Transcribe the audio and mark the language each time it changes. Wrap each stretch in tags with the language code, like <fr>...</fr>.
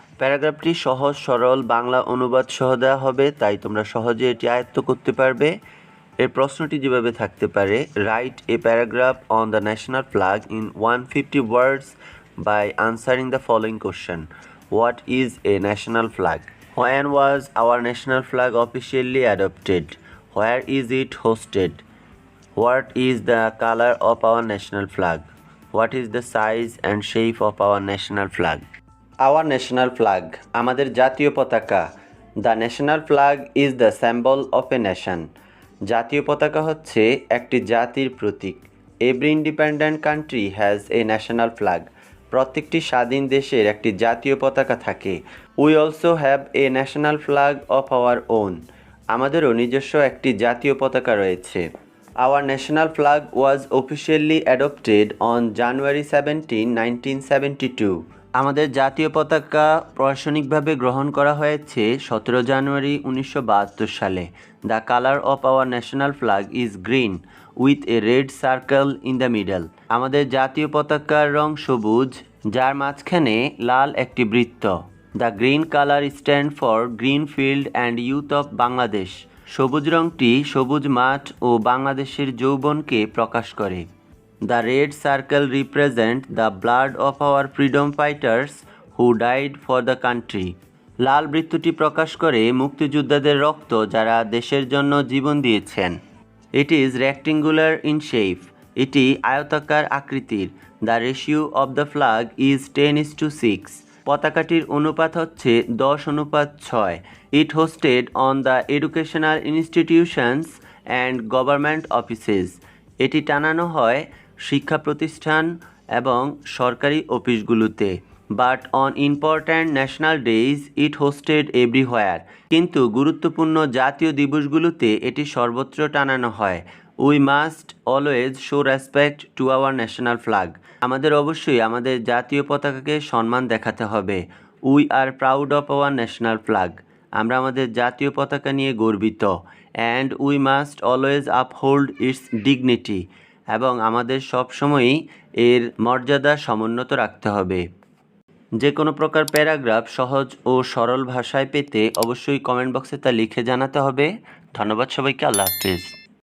<bn>প্যারাগ্রাফটি সহজ সরল বাংলা অনুবাদ সহ দেওয়া হবে, তাই তোমরা সহজে এটি আয়ত্ত করতে পারবে। এর প্রশ্নটি যেভাবে থাকতে পারে:</bn> <en>Write a paragraph on the national flag in 150 words by answering the following question. What is a national flag? When was our national flag officially adopted? Where is it hosted? What is the color of our national flag? What is the size and shape of our national flag? Our national flag,</en> <bn>আমাদের জাতীয় পতাকা।</bn> <en>The national flag is the symbol of a nation.</en> <bn>জাতীয় পতাকা হচ্ছে একটি জাতির প্রতীক।</bn> <en>Every independent country has a national flag.</en> <bn>প্রত্যেকটি স্বাধীন দেশের একটি জাতীয় পতাকা থাকে।</bn> <en>We also have a national flag of our own.</en> <bn>আমাদেরও নিজস্ব একটি জাতীয় পতাকা রয়েছে।</bn> <en>Our national flag was officially adopted on January 17, 1972.</en> <bn>আমাদের জাতীয় পতাকা প্রশাসনিকভাবে গ্রহণ করা হয়েছে 17 জানুয়ারি 1972 সালে।</bn> <en>The color of our national flag is green with a red circle in the middle.</en> <bn>আমাদের জাতীয় পতাকার রং সবুজ, যার মাঝখানে লাল একটি বৃত্ত।</bn> <en>The green color stands for Green Field and Youth of Bangladesh.</en> <bn>সবুজ রংটি সবুজ মাঠ ও বাংলাদেশের যৌবনকে প্রকাশ করে।</bn> <en>The red circle represents the blood of our freedom fighters who died for the country.</en> <bn>লাল বৃত্তটি প্রকাশ করে মুক্তিযোদ্ধাদের রক্ত, যারা দেশের জন্য জীবন দিয়েছেন।</bn> <en>It is rectangular in shape.</en> <bn>এটি আয়তাকার আকৃতির।</bn> <en>The ratio of the flag is 10:6.</en> <bn>পতাকাটির অনুপাত হচ্ছে 10:6।</bn> <en>It hosted on the educational institutions and government offices.</en> <bn>এটি টানানো হয় শিক্ষা প্রতিষ্ঠান এবং সরকারি অফিসগুলোতে।</bn> <en>But on important national days it hosted everywhere.</en> <bn>কিন্তু গুরুত্বপূর্ণ জাতীয় দিবসগুলোতে এটি সর্বত্র টানানো হয়।</bn> <en>We must always show respect to our national flag.</en> <bn>আমাদের অবশ্যই আমাদের জাতীয় পতাকাকে সম্মান দেখাতে হবে।</bn> <en>We are proud of our national flag.</en> <bn>আমরা আমাদের জাতীয় পতাকা নিয়ে গর্বিত।</bn> <en>And we must always uphold its dignity.</en> <bn>এবং আমাদের সবসময়ই এর মর্যাদা সমুন্নত রাখতে হবে। যে কোনো প্রকার প্যারাগ্রাফ সহজ ও সরল ভাষায় পেতে অবশ্যই কমেন্ট বক্সে তা লিখে জানাতে হবে। ধন্যবাদ সবাইকে। আল্লাহ হাফেজ।</bn>